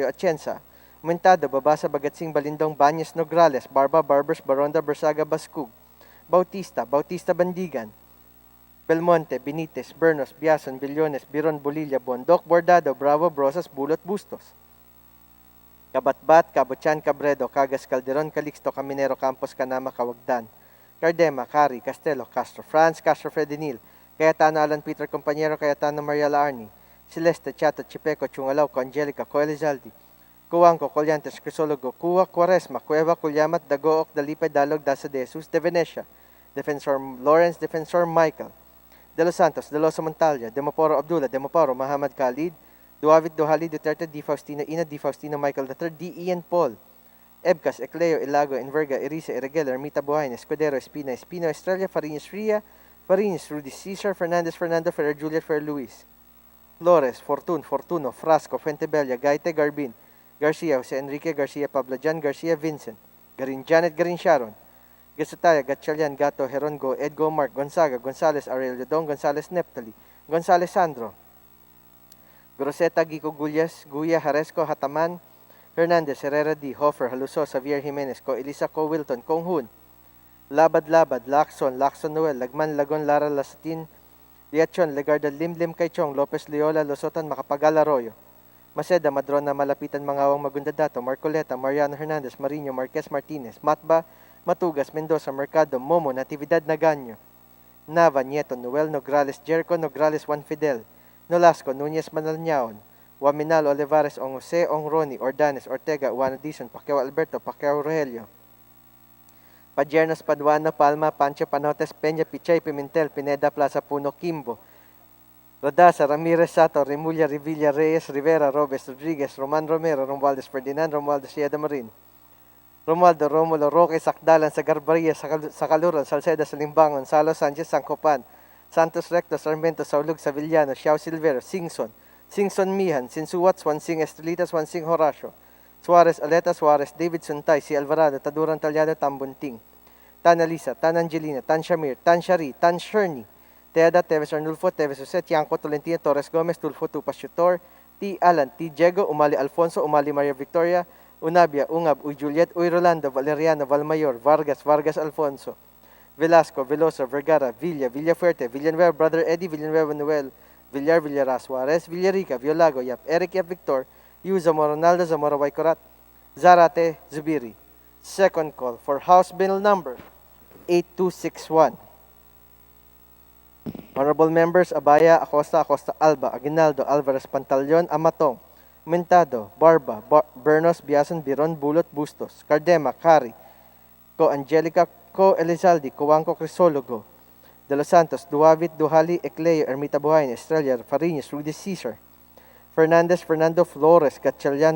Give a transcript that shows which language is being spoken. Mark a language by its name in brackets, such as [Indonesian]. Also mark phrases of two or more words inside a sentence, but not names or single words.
[English] Atienza, Muntado, Babasa, Bagatsing, Balindong, Banyes, Nograles, Barba, Barbers, Baronda, Bersaga, Bascug, Bautista, Bautista Bandigan, Belmonte, Benitez, Bernos, Biason, Billones, Biron, Bolilla, Bondok, Bordado, Bravo, Brosas, Bulot, Bustos, Kabatbat, Kabutyan, Cabredo, Cagas, Calderon, Calixto, Caminero, Campos, Canama, Cawagdan, Cardema, Cari, Castelo, Castro Franz, Castro Fredinil, Cayetano Alan Peter Compañero, Cayetano Mariela Arni, Celeste, Chato, Chipeco, Chungalaw, Angelica, Coelizaldi, Cuanco, Colyantes, Crisologo, Cuwa, Quaresma, Cueva, Culyamat, Dagook, Dalipay, Dalog, Dasa de Jesus, De Venecia, Defensor Lawrence, Defensor Michael, De Los Santos, De Losa Montalya, Demoporo Abdullah, Demoporo Muhammad Khalid, Duavit Duhali Duterte, Di Faustino Ina, Di Faustino Michael III, D. Ian Paul, Ebcas, Ecleo, Ilago, Enverga, Erisa, Irregular, Ermita Buhain, Escudero, Espina, Espino, Estrella, Fariñas Ria, Fariñas, Rudy Cesar, Fernandez, Fernando, Ferrer Juliet, Ferrer Luis, Flores, Fortun, Fortuno, Frasco, Fuentebella, Gaite, Garbin, Garcia, Jose Enrique, Garcia, Pablo Jan, Garcia, Vincent, Garin Janet, Garin Sharon, Gasataya, Gatchalian, Gato, Herongo, Edgo, Mark, Gonzaga, Gonzales, Aurelio Don, Gonzales, Neptali, Gonzales, Sandro, Groseta, Gico, Gullas, Guya, Haresco, Hataman, Hernandez, Herrera D. Hofer, Haluso, Xavier Jimenez, Co. Elisa, Co. Wilton, Konghun, Labad-Labad, Lacson, Lacson Noel, Lagman, Lagon, Lara, Lasatin, Liachon, Legarda, Limlim, Kaychong, Lopez, Leola, Losotan, Macapagal, Arroyo. Maceda, Madrona, Malapitan, Mangawang, Magundadato, Marcoleta, Mariano Hernandez, Marino, Marquez Martinez, Matba, Matugas, Mendoza, Mercado, Momo, Natividad, Naganyo. Nava, Nieto, Noel, Nograles, Jericho, Nograles, Juan Fidel, Nolasco, Nunez, Manalñaon, Waminal, Olivares, Ong Jose, Ong Roni, Ordanes, Ortega, Juan Dizon, Pacquiao Alberto, Pacquiao Rogelio. Padiernos, Paduano, Palma, Pancho, Panotes, Peña, Pichay, Pimentel, Pineda, Plaza, Puno, Kimbo. Rodasa, Ramirez, Sato, Remulla, Revilla, Reyes, Rivera, Robes, Rodriguez, Roman Romero, Romualdez, Ferdinand, Romualdez, Sieda Marin. Romualdo, Romulo, Roque, Sakdalan, Sagarbaria, Sakaluran, Salceda, Salimbangon, Salo, Sanchez, Sancopan, Santos Recto, Sarmiento, Saulug, Savillano, Xiao Silvero, Singson, Singson Mihan, Sinsuwat, Swansing Estrelita, Swansing Horacio, Suarez, Aleta, Suarez, David Suntay, Si Alvarado, Taduran Talyado, Tambunting, Tan Alisa, Tan Angelina, Tan Shamir, Tan Shari, Tan Sherny, Teada, Teves Arnulfo, Teves Jose, Tiangco, Tolentino, Torres Gomez, Tulfo, Tupas Chutor, T. Alan, T. Diego, Umali Alfonso, Umali Maria Victoria, Unabia, Ungab, Uy Juliet, Uy Rolando, Valeriano, Valmayor, Vargas, Vargas Alfonso, Velasco, Veloso, Vergara, Villa, Villafuerte, Villanueva, Brother Eddie, Villanueva Noel, Villar, Villara, Suarez, Villarica, Violago, Yap, Eric, Yap Victor, Yu, Zamora, Ronaldo, Zamora, Waikorat, Zarate, Zubiri. Second call for House Bill number 8261. Honorable Members Abaya, Acosta, Acosta Alba, Aguinaldo, Alvarez, Pantaleon, Amatong, Mentado, Barba, Bernos, Biason, Biron, Bulot, Bustos, Cardema, Cari, Co Angelica, Co Elizalde, Coanco, Crisologo, De Los Santos, Duavit, Duhali, Ecleo, Ermita Buhain, Estrella, Fariñas, Rudy Caesar, Fernandez, Fernando Flores, Gatchalian,